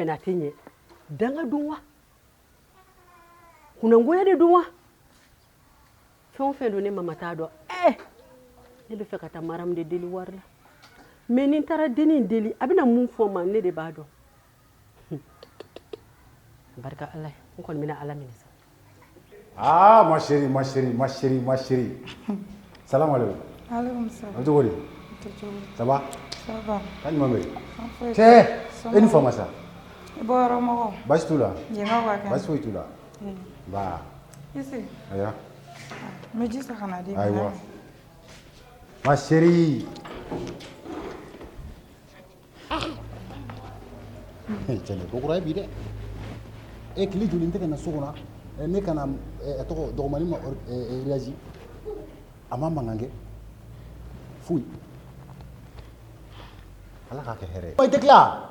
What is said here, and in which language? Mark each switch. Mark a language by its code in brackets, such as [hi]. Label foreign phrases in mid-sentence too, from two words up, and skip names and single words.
[bm] na a tɛ ɲɛ danga dun wa kunangoya de dun wa fɛn o fɛn don ne mama t'a dɔn ne bɛ fɛ ka taa Mariam de deli wari la mais ni n taara denni deli a bɛna mun fɔ n ma ne de b'a dɔn barika Ala ye n kɔni bɛna Ala minɛ sa [ar] ah [fr] ma chérie [ar] سلام عليكم عليكم السلام [bm] an tɔgɔ di [fr] ça va ça va [bm] k'a ɲuman bɛ cɛ e ni fama sa I bɔ yɔrɔ mɔgɔ baasi t'u la yen ka waa kɛ baasi foyi t'u la ba isi aya n bɛ ji san ka na di ayiwa [fr] ma chérie [bm] cɛ ne ko kura ye bi dɛ e tile joli n tɛ ka na so kɔnɔ ne ka na a tɔgɔ dɔgɔmanin ma réagi a ma mankan kɛ foyi Ala k'a kɛ hɛrɛ ye i tɛ tila